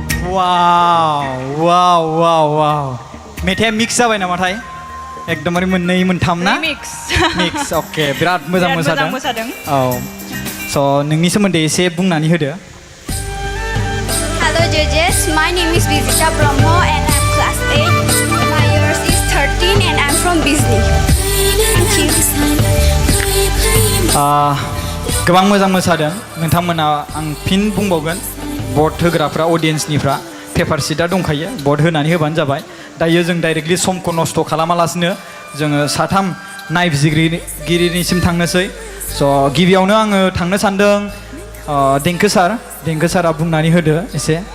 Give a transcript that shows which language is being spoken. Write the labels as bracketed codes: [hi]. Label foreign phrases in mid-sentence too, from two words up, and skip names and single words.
[brx] वाव वाव वाव मेथाइया मिक्स जाबाय नामाथाय एकदमबारे मोननै मोनथाम ना मिक्स अके बिराद मोजां मोसादों औ स' नोंनि सोमोन्दै एसे बुंनानै होदो [en] Hello judges, my name is Vizita Brahmo and I'm class 8. My years is 13 and I'm from Bisley. Thank you. [brx] गोबां मोजां मोसादों नोंथांमोना आं फिन बुंबावगोन भट होग्राफ्रा अडियेन्सनिफ्रा [en] paper sheet [brx] दंखायो भट होनानै होबानो जाबाय दायो जों डाइरेक्टलि समखौ नस्थ' खालामालासिनो जोङो साथाम नायबिजिरगिरिनिसिम थांनोसै स' गिबियावनो आङो थांनो सान्दों देंखो सारा बुंनानै होदो एसे